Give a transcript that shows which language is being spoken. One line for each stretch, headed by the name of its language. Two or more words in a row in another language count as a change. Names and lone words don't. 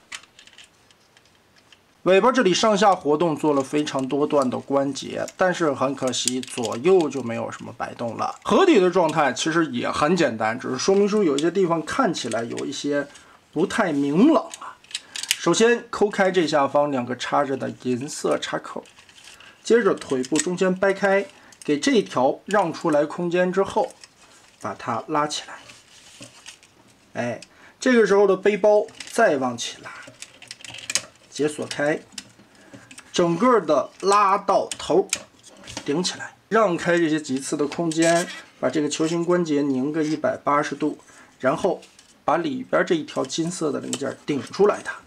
Chinese: 尾巴這裡上下活動做了非常多段的關節，但是很可惜左右就沒有什麼擺動了。合體的狀態其實也很簡單，只是說明書有一些地方看起來有一些不太明朗啊。首先抠開這下方2個插着的銀色插口，接着腿部中间掰開，給這一條讓出來空間之後，把它拉起來。哎，這個時候的背包再往起拉，解鎖開，整個的拉到頭，頂起來，讓開這些棘刺的空間，把這個球形關節擰個180度，然後把裡邊這一條金色的零件頂出來它。